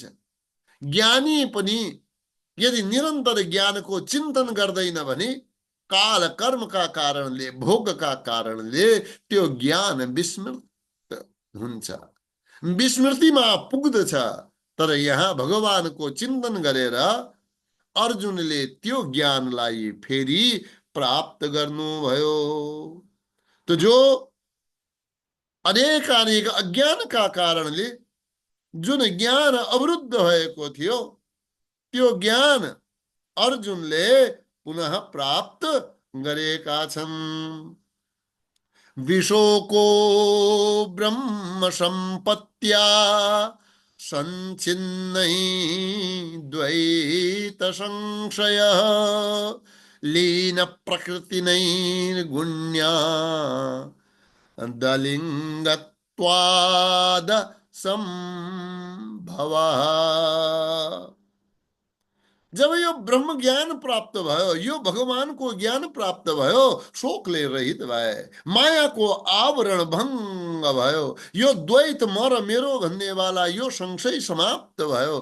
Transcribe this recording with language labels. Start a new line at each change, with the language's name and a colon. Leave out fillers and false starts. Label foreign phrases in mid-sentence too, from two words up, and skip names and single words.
Nepali: ज्ञानी पनि यदि निरन्तर ज्ञानको चिन्तन गर्दैन भने काल कर्मका कारणले, भोगका कारणले त्यो ज्ञान विस्मृत हुन्छ, विस्मृतिमा पुग्दछ। तर यहाँ भगवानको चिन्तन गरेर अर्जुनले त्यो ज्ञानलाई फेरि प्राप्त गर्नुभयो। तो जो अनेक अज्ञानका कारणले जुन ज्ञान अवरुद्ध भएको थियो, त्यो ज्ञान अर्जुनले पुनः प्राप्त गरेका छन्।
Sanskrit: विशोको ब्रह्म सम्पत्त्या संच्छिन्नै द्वैत संशयः लीन प्रकृतिनैर्गुण्या दलिंगत्वाद संभवः।
Nepali: जब यो ब्रह्म ज्ञान प्राप्त भयो, यो भगवानको ज्ञान प्राप्त भयो, शोकले रहित भए, मायाको आवरण भङ्ग भयो, यो द्वैत म र मेरो भन्नेवाला यो संशय समाप्त भयो।